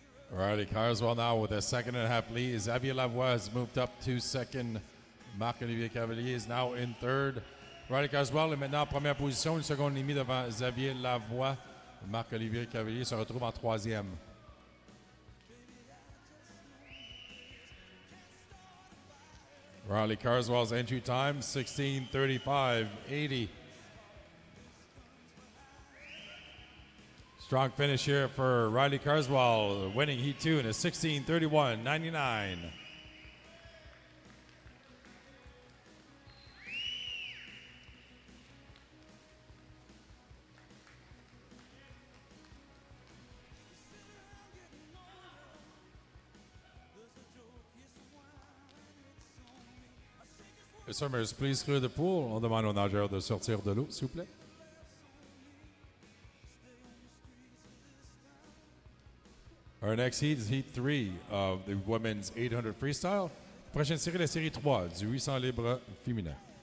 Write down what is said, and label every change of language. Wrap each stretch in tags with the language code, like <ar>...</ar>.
<en>Riley Carswell now with a 1.5 lead. Xavier Lavoie has moved up to second. Marc-Olivier Cavalier is now in third.</en> <fr>Riley Carswell est maintenant en première position, une seconde et demie devant Xavier Lavoie. Marc-Olivier Cavalier se retrouve en troisième.</fr> <en>Riley Carswell's entry time, 16:35.80. Strong finish here for Riley Carswell, winning Heat 2 in a 16:31.99. Swimmers, please clear the pool.</en> <fr>On demande aux nageurs de sortir de l'eau, s'il vous plaît.</fr> <en>Our next heat is Heat 3 of the women's 800 freestyle.</en> <fr>Prochaine série, la série 3 du 800 libre féminin.</fr>